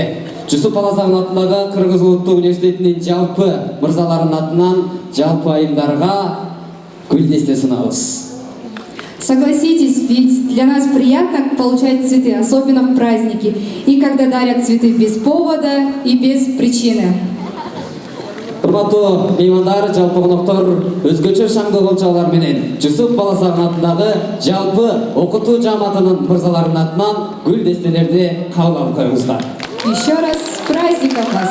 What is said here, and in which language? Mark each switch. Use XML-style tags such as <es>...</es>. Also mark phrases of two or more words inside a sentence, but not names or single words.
<ky>Жусуп Баласагын атындагы Кыргыз Улуттук университетинин жалпы мырзаларынын атынан жалпы айымдарга гүлдесте сунабыз.</ky> <ru>Согласитесь, ведь для нас приятно получать цветы, особенно в праздники, и когда дарят цветы без повода и без причины.</ru> <ky>Урматтуу меймандар, жалпы коноктор, өзгөчө шаңдуу кол чаалар менен Жусуп Баласагын атындагы жалпы окутуу жааматынын мырзаларынын атынан гүл дестелерди кабыл алып коюңуздар.</ky> <ru>Еще раз с праздником вас!</ru>